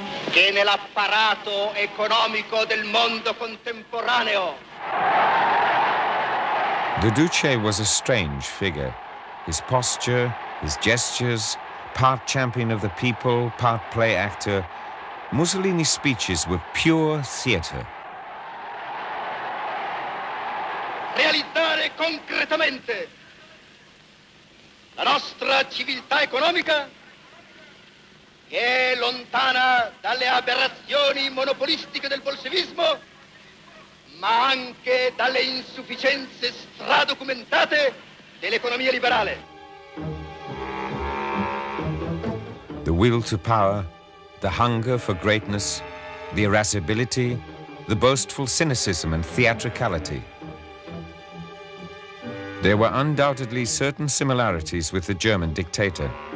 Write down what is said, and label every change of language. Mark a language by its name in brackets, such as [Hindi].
[Italian] Che nell'apparato economico del mondo contemporaneo. [English] The Duce was a strange figure. His posture, his gestures, part champion of the people, part play actor, Mussolini's speeches were pure theater. [Italian] Realizzare concretamente la nostra civiltà economica che è lontana dalle aberrazioni monopolistiche del bolscevismo, ma anche dalle insufficienze stradocumentate dell'economia liberale. [English] The will to power, the hunger for greatness, the irascibility, the boastful cynicism and theatricality. There were undoubtedly certain similarities with the German dictator.